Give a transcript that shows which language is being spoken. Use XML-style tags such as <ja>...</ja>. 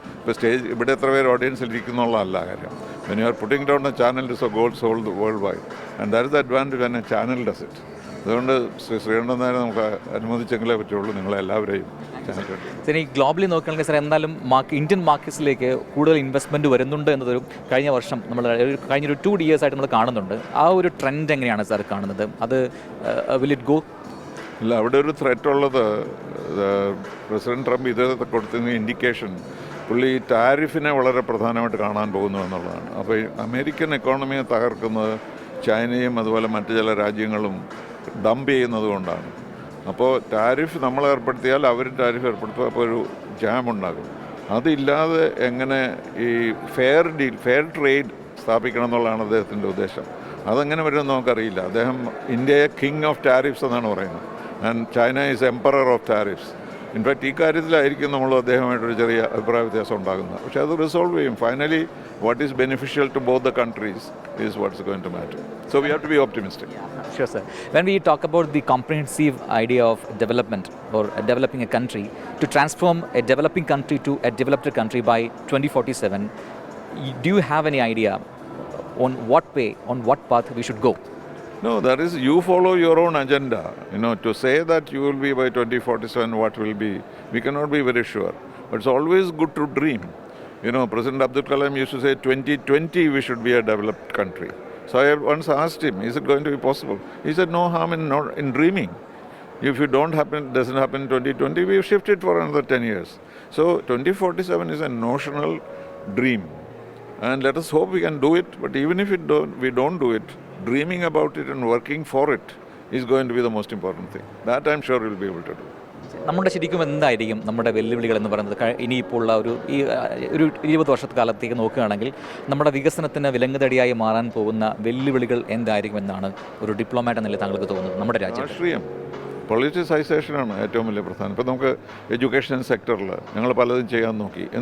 <ml>ഇപ്പോൾ ഇവിടെ എത്ര പേര് ഓഡിയൻസിൽ ഇരിക്കുന്നുള്ളതല്ല കാര്യം.</ml> <en>When you are putting down a channel, it is a gold sold worldwide. And that is the advantage when a channel does it.</en> <ml>അതുകൊണ്ട് ശ്രീകണ്ഠൻ നേരെ നമുക്ക് അനുമതിച്ചെങ്കിലേ പറ്റുള്ളൂ നിങ്ങളെല്ലാവരെയും ചാനൽ. ഈ ഗ്ലോബലി നോക്കുകയാണെങ്കിൽ സാർ എന്തായാലും ഇന്ത്യൻ മാർക്കറ്റ്സിലേക്ക് കൂടുതൽ ഇൻവെസ്റ്റ്മെൻറ്റ് വരുന്നുണ്ട് എന്നതൊരു കഴിഞ്ഞ വർഷം കഴിഞ്ഞൊരു 2 years ആയിട്ട് നമ്മൾ കാണുന്നുണ്ട്. ആ ഒരു ട്രെൻഡ് എങ്ങനെയാണ് സാർ കാണുന്നത്?</ml> <en>അത് will it go?</en> <ml>ഇല്ല, അവിടെ ഒരു ത്രെറ്റ് ഉള്ളത് പ്രസിഡന്റ് ട്രംപ് ഇത് കൊടുത്തിരുന്ന ഇൻഡിക്കേഷൻ പുള്ളി ടാരിഫിനെ വളരെ പ്രധാനമായിട്ട് കാണാൻ പോകുന്നു എന്നുള്ളതാണ്. അപ്പോൾ അമേരിക്കൻ എക്കോണമിയെ തകർക്കുന്നത് ചൈനയും അതുപോലെ മറ്റു ചില രാജ്യങ്ങളും ഡംപ് ചെയ്യുന്നത് കൊണ്ടാണ്. അപ്പോൾ ടാരിഫ് നമ്മൾ ഏർപ്പെടുത്തിയാൽ അവർ ടാരിഫ് ഏർപ്പെടുത്തും. അപ്പോൾ ഒരു ജാം ഉണ്ടാകും. അതില്ലാതെ എങ്ങനെ ഈ ഫെയർ ട്രേഡ് സ്ഥാപിക്കണം എന്നുള്ളതാണ് അദ്ദേഹത്തിൻ്റെ ഉദ്ദേശം. അതെങ്ങനെ വരുമെന്ന് നമുക്കറിയില്ല. അദ്ദേഹം ഇന്ത്യയെ</ml> <en>king of tariffs</en> <ml>എന്നാണ് പറയുന്നത്.</ml> <en>And China is emperor of tariffs.</en> <ml>In fact ഈ കാര്യത്തിലായിരിക്കും നമ്മൾ അദ്ദേഹമായിട്ടൊരു ചെറിയ അഭിപ്രായ വ്യത്യാസം ഉണ്ടാകുന്നത്. പക്ഷേ അത് റിസോൾവ് ചെയ്യും.</ml> <en>Finally what is beneficial to both the countries is what's going to matter. So we have to be optimistic. Sure, sir. When we talk about the comprehensive idea of development or developing a country, to transform a developing country to a developed country by 2047, do you have any idea on what path we should go? No, that is, you follow your own agenda. To say that you will be by 2047, what will be, we cannot be very sure. But it's always good to dream. President Abdul Kalam used to say 2020 we should be a developed country. So I once asked him, is it going to be possible? He said, no harm in dreaming. If it doesn't happen in 2020, we shift it for another 10 years. So 2047 is a notional dream. And let us hope we can do it. But even if we don't do it, dreaming about it and working for it is going to be the most important thing. That I'm sure we'll be able to do.</en> <ml>നമ്മുടെ ശരിക്കും എന്തായിരിക്കും നമ്മുടെ വെല്ലുവിളികൾ എന്ന് പറയുന്നത്? ഇനിയിപ്പോൾ ഉള്ള ഒരു 20 വർഷക്കാലത്തേക്ക് നോക്കുകയാണെങ്കിൽ നമ്മുടെ വികസനത്തിന് വിലങ്ങുതടിയായി മാറാൻ പോകുന്ന വെല്ലുവിളികൾ എന്തായിരിക്കും എന്നാണ് ഒരു ഡിപ്ലോമാറ്റ് എന്ന നിലയിൽ താങ്കൾക്ക് തോന്നുന്നത്? നമ്മുടെ രാഷ്ട്രീയം പൊളിറ്റിസൈസേഷനാണ് ഏറ്റവും വലിയ പ്രധാനം. ഇപ്പോൾ നമുക്ക് എഡ്യൂക്കേഷൻ സെക്ടറിൽ ഞങ്ങൾ പലതും ചെയ്യാൻ നോക്കി.</ml>